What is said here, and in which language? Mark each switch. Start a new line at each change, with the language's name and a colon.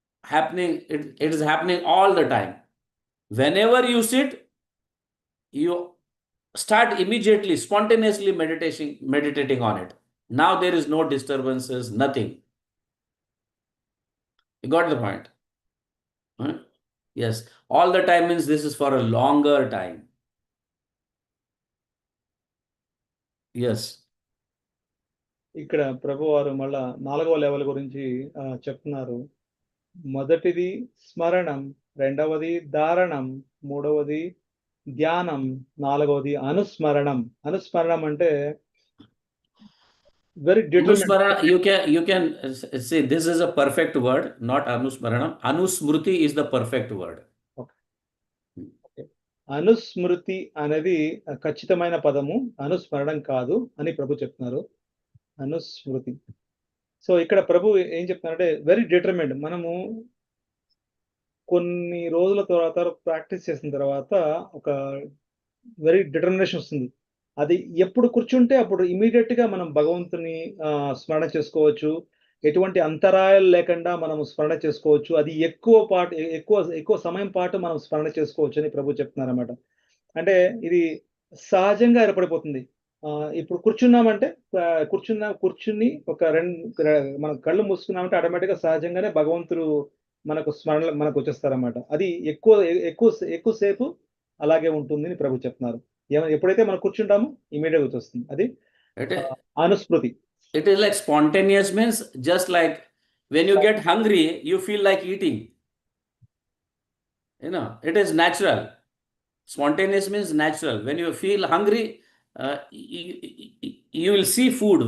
English: It is happening all the time. Whenever you sit, you start immediately, spontaneously meditating on it. Now there is no disturbances, nothing. You got the point? Huh? Yes. All the time means this is for a longer time. Yes.
Telugu: ఇక్కడ ప్రభువారు మళ్ళా 4వ level గురించి చెప్తున్నారు. మొదటిది స్మరణం, రెండవది ధారణం, మూడవది ధ్యానం, నాలుగవది అనుస్మరణం. అనుస్మరణం అంటే
English: very determined. Anusmarana, you can say this is a perfect word, not anusmaranam. Anusmruti is the perfect word. Okay.
Telugu: అనుస్మృతి అనేది ఖచ్చితమైన పదము, అనుస్మరణం కాదు అని ప్రభు చెప్తున్నారు. అనుస్మృతి. సో ఇక్కడ ప్రభు ఏం చెప్తున్నారంటే
English: Very determined.
Telugu: మనము కొన్ని రోజుల తర్వాత ప్రాక్టీస్ చేసిన తర్వాత ఒక వెరీ డిటర్మినేషన్ వస్తుంది. అది ఎప్పుడు కూర్చుంటే అప్పుడు ఇమ్మీడియేట్‌గా మనం భగవంతుని స్మరణ చేసుకోవచ్చు. ఎటువంటి అంతరాయాలు లేకుండా మనం స్మరణ చేసుకోవచ్చు. అది ఎక్కువ సమయం పాటు మనం స్మరణ చేసుకోవచ్చు అని ప్రభు చెప్తున్నారన్నమాట. అంటే ఇది సహజంగా ఏర్పడిపోతుంది. ఇప్పుడు కూర్చున్నామంటే కూర్చుని మనం కళ్ళు మూసుకున్నామంటే ఆటోమేటిక్‌గా సహజంగానే భగవంతుడు మనకొచ్చేస్తారన్నమాట. అది ఎక్కువ సేపు అలాగే ఉంటుంది అని ప్రభు చెప్తున్నారు. ఎప్పుడైతే మనం కూర్చుంటామో ఇమ్మీడియేట్‌గా వచ్చేస్తుంది. అది అనుస్మృతి.
English: It is like spontaneous means just like when you get hungry, you feel like eating. It is natural. Spontaneous means natural. When you feel hungry, you will see food.